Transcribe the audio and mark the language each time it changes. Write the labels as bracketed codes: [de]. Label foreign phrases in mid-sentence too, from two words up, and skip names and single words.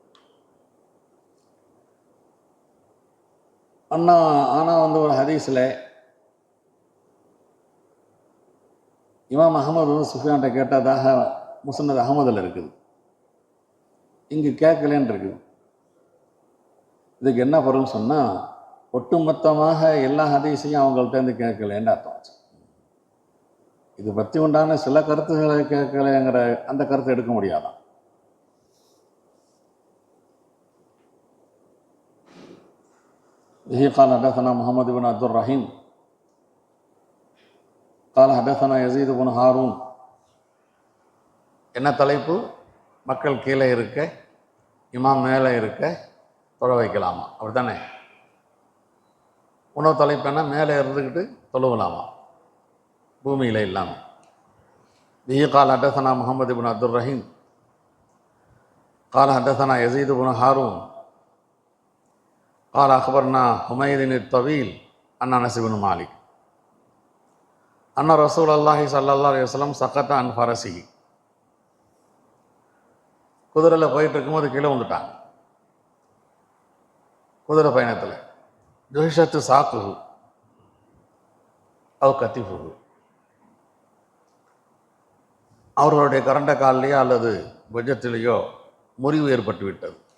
[ta] ஆனால் ஒரு ஹதீஸில் இமாம் அஹமது சுஃபியான்ட்ட கேட்டதாக முஸ்னத் அஹமதில் இருக்குது, இங்கே கேட்கலன்னு இருக்குது. இதுக்கு என்ன பொருள்னு சொன்னால், ஒட்டுமொத்தமாக எல்லா ஹதீஸையும் அவங்கள்ட்டேருந்து கேட்கலன்னு அர்த்தம். இது பற்றி உண்டான சில கருத்துக்களை கேட்கலைங்கிற அந்த கருத்தை எடுக்க முடியாதான். [ar] به قال حدثنا محمد بن عبد الرحيم قال حدثنا يزيد بن هارون. [ta] என்ன தலைப்பு? மக்கள் கீழே இருக்க இமாம் மேலே இருக்க தொழ வைக்கலாமா, அப்படி தானே? உணவு தலைப்பு என்ன? மேலே இருந்துக்கிட்டு தொழுவலாமா, பூமியில் இல்லாமல். [ar] به قال حدثنا محمد بن عبد الرحيم قال حدثنا يزيد بن هارون قال أخبرنا حميد الطويل عن أنس بن مالك أن رسول الله صلى الله عليه وسلم سقط عن فرسه. [ta] குதிரையில் போயிட்டு இருக்கும்போது கீழே வந்துட்டாங்க. குதிரை பயணத்தில் [ar] جحشت ساقه أو كتفه, [ta] அவர்களுடைய கரண்ட காலிலேயோ அல்லது புஜத்திலேயோ முறிவு ஏற்பட்டு விட்டது.